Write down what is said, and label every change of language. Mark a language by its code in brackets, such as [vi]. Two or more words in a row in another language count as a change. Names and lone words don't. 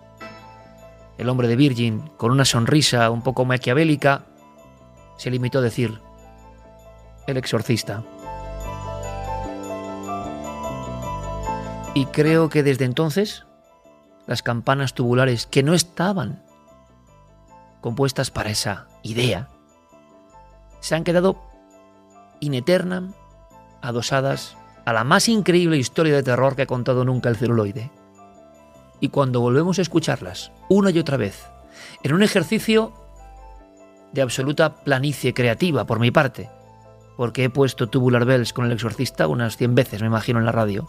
[es] El hombre de Virgin, con una sonrisa un poco maquiavélica, se limitó a decir: El Exorcista. Y creo que desde entonces las campanas tubulares, que no estaban compuestas para esa idea, se han quedado [la] in eternam [es] adosadas a la más increíble historia de terror que ha contado nunca el celuloide. Y cuando volvemos a escucharlas una y otra vez, en un ejercicio de absoluta planicie creativa por mi parte, porque he puesto Tubular Bells con El Exorcista unas 100 veces, me imagino, en la radio.